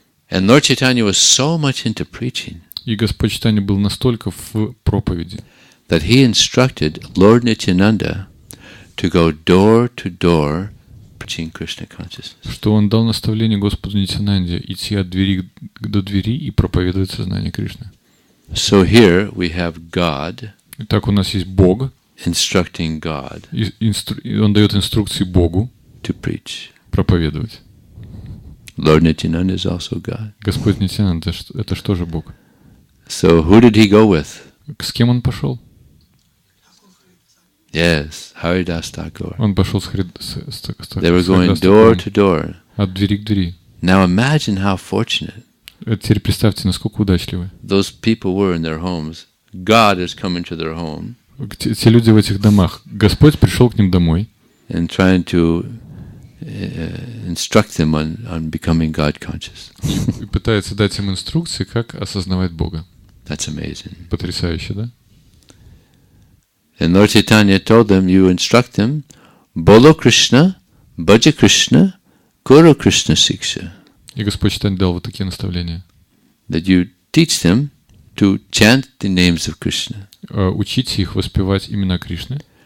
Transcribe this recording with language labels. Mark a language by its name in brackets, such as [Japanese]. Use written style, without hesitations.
[English] And Lord Chaitanya was so much into preaching. [Russian] И Господь Чайтанья был настолько в проповеди, [English] that he instructed Lord Nityananda to go door to door preaching Krishna consciousness. [Russian] Что он дал наставление Господу Нитьянанде идти от двери до двери и проповедовать сознание Кришны. [English] So here we have God. [Russian] Итак, у нас есть Бог, [English] instructing God. [Russian] И он дает инструкции Богу [English] to preach. [Russian] Проповедовать. [English] Lord Nityananda is also God. [Russian] Господь Нитьянанда это что же Бог? [English] So who did he go with? [Russian] С кем он пошел? [English] Yes, Haridas Thakur. [Russian] Он пошел с [English] They were going door to door. [Russian] От двери к двери. [English] Now imagine how fortunate. [Russian] Теперь представьте, насколько удачливы. [English] Those people were in their homes. God is coming to their home. [Russian] Те люди в этих домах. Господь пришел к ним домой. [English] And trying to instruct them on becoming God conscious. [Russian] И пытается дать им инструкции, как осознавать Бога. [English] That's amazing. [Russian] Потрясающе, да? [English] And Lord Chaitanya told them, you instruct them, [Bangla] Bolo Krishna, Bhaja Krishna, Kuru Krishna Siksha. [Russian] И Господь Чайтанья дал вот такие наставления. [English] That you teach them to chant the names of Krishna. [Russian] Учите их воспевать имена Кришны.